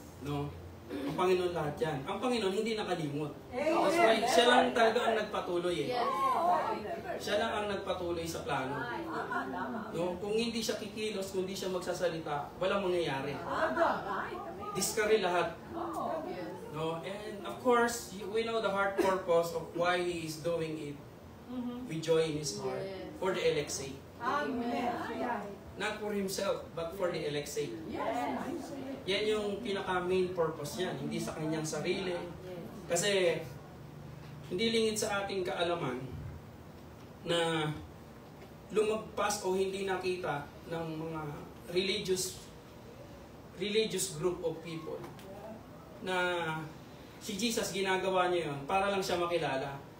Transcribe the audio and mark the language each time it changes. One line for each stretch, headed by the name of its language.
English: No?
Filipino: Ang Panginoon lahat yan. Ang Panginoon hindi nakalimot.
English: That's why,
Filipino: siya lang talaga ang nagpatuloy eh. Siya lang ang nagpatuloy sa plano. No? Kung hindi siya kikilos, kung hindi siya magsasalita, walang mangyayari. Discourage lahat. No?
English: And of course, we know the heart purpose of why He is doing it. We joy in His heart. For the elect's sake. Amen. Not for Himself, but for the elect's sake. Yes.
Filipino: Yan yung pinaka-main purpose niyan. Hindi sa kanyang sarili. Kasi, hindi lingid sa ating kaalaman na lumagpas o hindi nakita ng mga
English: religious group of people
Filipino: na si Jesus ginagawa niya yun para lang siya makilala.